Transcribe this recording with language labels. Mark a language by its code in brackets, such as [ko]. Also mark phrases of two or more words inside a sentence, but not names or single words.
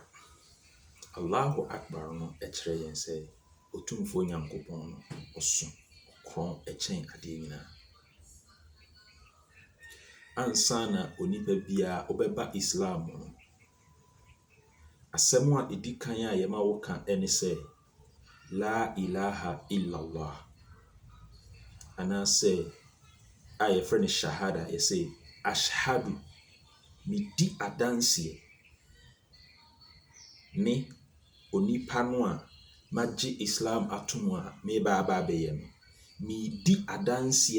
[ar] الله أكبر [ak] no ɛkyerɛ yɛn sɛ Otumfo Nyankopɔn no ɔso ɔkorɔn ɛkyɛn adeɛ nyinaa. Ansa na onipa biara ɔbɛba Islam no, asɛm a ɛdi kan a yɛma woka ɛne sɛ [ar] لا إله إلا الله [ak] anaasɛ a yɛfrɛ no shahada yɛsɛ ashhadu medi adanseɛ me onipa no a magye Islam atom a meba aba abɛyɛ no, medi adanseɛ